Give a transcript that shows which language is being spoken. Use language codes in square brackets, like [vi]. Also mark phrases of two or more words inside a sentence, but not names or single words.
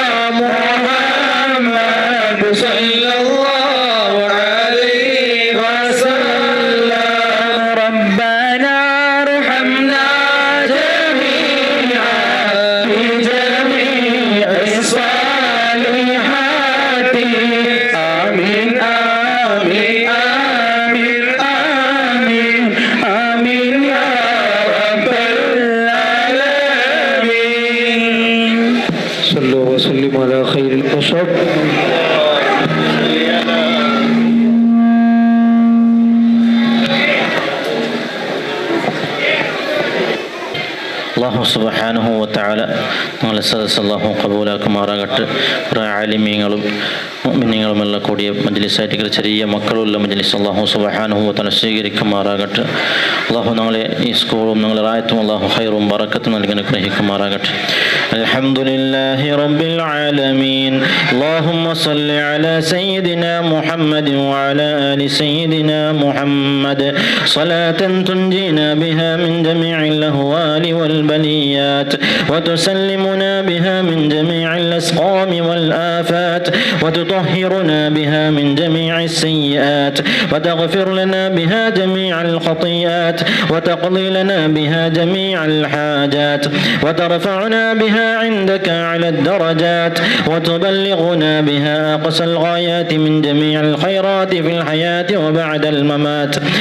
[ar] محمد صلى الله عليه وسلم ربنا ارحمنا جميعا بجميع الصالحات آمين آمين آمين آمين آمين يا رب العالمين. صلوا وسلموا على خير البشر. الله سبحانه وتعالى [ml] ഞങ്ങളെ സദസ്സ് അള്ളാഹു കബൂലാക്കുമാറാകട്ടെ. കുറേ ആലിമീങ്ങളും മുഅ്മിനീങ്ങളുമെല്ലാം കൂടിയ മജ്ലിസായിട്ട് ചെറിയ മക്കളുള്ള മജ്ലിസ് [ar] الله سبحانه وتعالى [ml] സ്വീകരിക്കുമാറാകട്ടെ. അള്ളാഹു ഞങ്ങളെ ഈ സ്കൂളും ഞങ്ങളെ റായത്തും അള്ളാഹു ഖൈറും ബറക്കത്തും നൽകി അനുഗ്രഹിക്കുമാറാകട്ടെ. [ar] الحمد لله رب العالمين. اللهم صل على سيدنا محمد وعلى آل سيدنا محمد صلاة تنجينا بها من جميع الأهوال والبليات وتسلمنا بها من جميع الأسقام والآفات وتطهرنا بها من جميع السيئات وتغفر لنا بها جميع الخطيئات وتقضي لنا بها جميع الحاجات وترفعنا بها عندك على الدرجات وتبلغنا بها أقصى الغايات من جميع الخيرات في الحياة وبعد الممات.